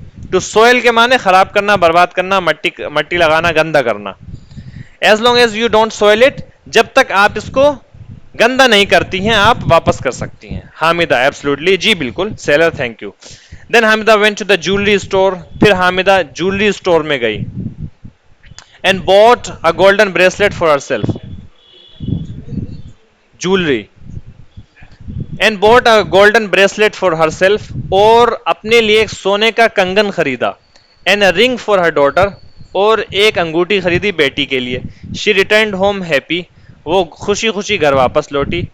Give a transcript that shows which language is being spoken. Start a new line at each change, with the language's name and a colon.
Urdu: To soil کے معنی خراب کرنا، برباد کرنا، مٹی لگانا، گندا کرنا.
English: as long as you don't soil it,
Urdu: جب تک آپ اس کو گندا نہیں کرتی ہیں, آپ واپس کر سکتی ہیں. حامدہ ایبسلوٹلی, جی بالکل. Seller, thank you.
English: then Hamida went to the jewelry store,
Urdu: پھر حامدہ جولری اسٹور میں گئی.
English: and bought a golden bracelet for herself. jewelry. and bought a golden bracelet for herself,
Urdu: اور اپنے لیے ایک سونے کا کنگن خریدا.
English: and a ring for her daughter,
Urdu: اور ایک انگوٹھی خریدی بیٹی کے لیے.
English: she returned home happy,
Urdu: وہ خوشی خوشی گھر واپس لوٹی.